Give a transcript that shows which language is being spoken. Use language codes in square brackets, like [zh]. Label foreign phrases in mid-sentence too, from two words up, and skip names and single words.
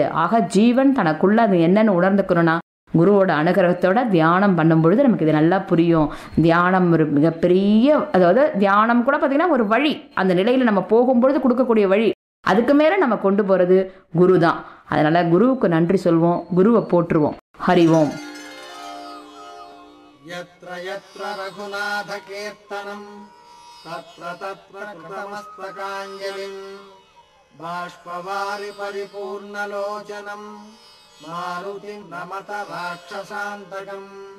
[ta] ஆக ஜீவன் தனக்குள்ள அது என்னன்னு உணர்ந்துக்கணும்னா குருவோட அனுகிரகத்தோட தியானம் பண்ணும் பொழுது நமக்கு இது நல்லா புரியும். தியானம் ஒரு மிகப்பெரிய, அதாவது தியானம் கூட பார்த்தீங்கன்னா ஒரு வழி, அந்த நிலையில நம்ம போகும்பொழுது கொடுக்கக்கூடிய வழி. அதுக்கு மேல நம்ம கொண்டு போறது குரு தான். அதனால குருவுக்கு நன்றி சொல்வோம், குருவை போற்றுவோம். [sa] हरि ओम्. यत्र यत्र रघुनाथ कीर्तनं तत्र तत्र कृतमस्तकाञ्जलिं बाष्पवारि परिपूर्णलोचनं मारुतिं नमत राक्षसान्तकम्